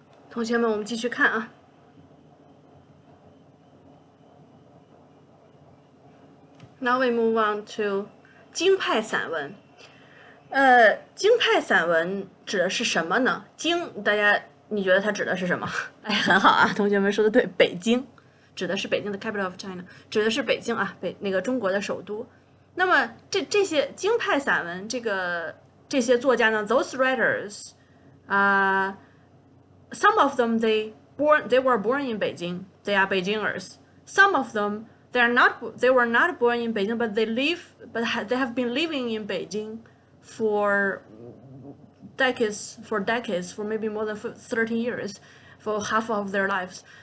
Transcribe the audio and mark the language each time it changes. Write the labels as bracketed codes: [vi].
[zh] 同学们，我们继续看啊。 [en] Now we move on to 京派散文。 [zh] 京派散文指的是什么呢？京，大家你觉得它指的是什么？哎，很好啊，同学们说的对，北京指的是北京的 [en] capital of China， [zh] 指的是北京啊，那个中国的首都。那么这些京派散文，这些作家呢 [en] ，those writers， some of them they were born in Beijing, they are Beijingers. Some of them they were not born in Beijing, but they have been living in Beijing for decades, for maybe more than 30 years, for half of their lives.